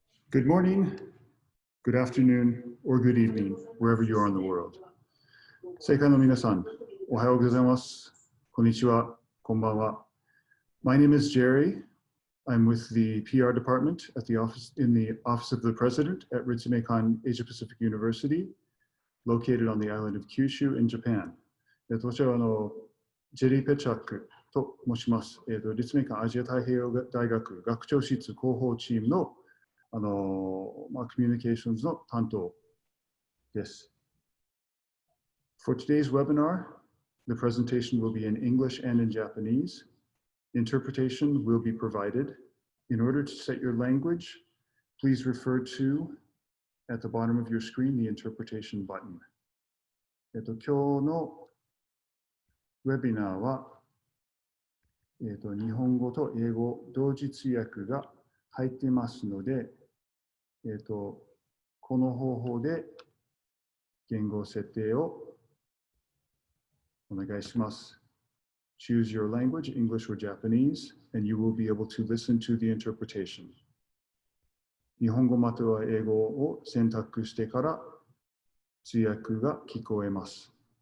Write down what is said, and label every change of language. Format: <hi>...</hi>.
<en>Good morning, good afternoon, or good evening, wherever you are in the world.</en> <ja>世界の皆さん、おはようございます。こんにちは、こんばんは。</ja> <en>My name is Jerry. I'm with the PR department at the office of the President at Ritsumeikan Asia Pacific University, located on the island of Kyushu in Japan.</en> <ja>こちらはジェリー・ペチャックと申します。立命館アジア太平洋大学学長室広報チームのコミュニケーションズの担当です。</ja> <en>For today's webinar, the presentation will be in English and in Japanese. Interpretation will be provided. In order to set your language, please refer to, at the bottom of your screen, the interpretation button.</en> <ja>今日のウェビナーは、日本語と英語同時通訳が入っていますので、この方法で言語設定をお願いします。</ja> <en>Choose your language, English or Japanese, and you will be able to listen to the interpretation.</en> <ja>日本語または英語を選択してから通訳が聞こえます。</ja>